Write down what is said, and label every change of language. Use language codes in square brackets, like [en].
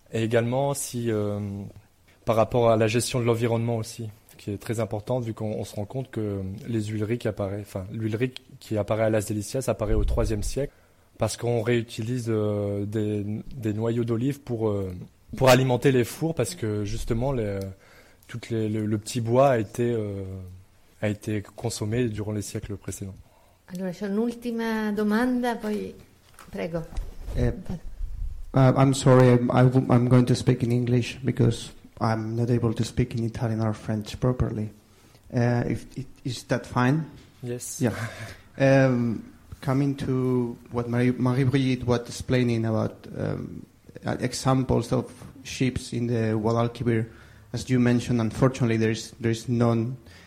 [fr] Et également, si par rapport à la gestion de l'environnement aussi, qui est très importante, vu qu'on se rend compte que l'huilerie qui apparaît à Las Delicias apparaît au 3e siècle, parce qu'on réutilise des noyaux d'olive pour alimenter les fours, parce que justement le petit bois a été consommé durant les siècles précédents. [it] Allora, c'è un'ultima domanda, poi prego. [en] I'm sorry, I'm going to speak in English because I'm not able to speak in Italian or French properly. Is that fine? Yes. Yeah. Coming to what Marie-Brigitte was explaining about examples of ships in the Guadalquivir, as you mentioned, unfortunately there is none.